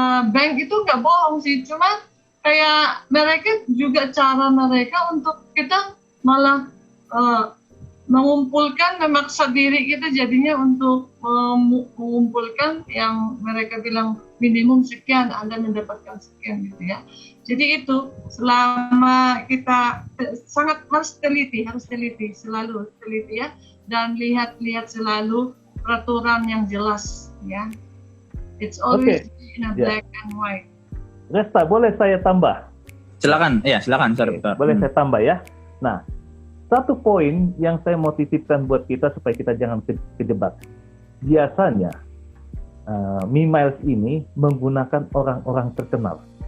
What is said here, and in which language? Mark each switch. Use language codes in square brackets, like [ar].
[id] Bank itu nggak bohong sih, cuma kayak mereka juga cara mereka untuk kita malah mengumpulkan, memaksa diri kita jadinya untuk mengumpulkan yang mereka bilang minimum sekian, Anda mendapatkan sekian gitu ya. Jadi itu selama kita harus teliti, selalu teliti ya, dan lihat selalu peraturan yang jelas ya. [en] It's always in a black and white. [id] Resta, boleh saya tambah? Silakan, Sir Victor. Boleh saya tambah ya? Nah, satu poin yang saya mau titipkan buat kita supaya kita jangan kejebak. Biasanya, Mimiles ini menggunakan orang-orang terkenal.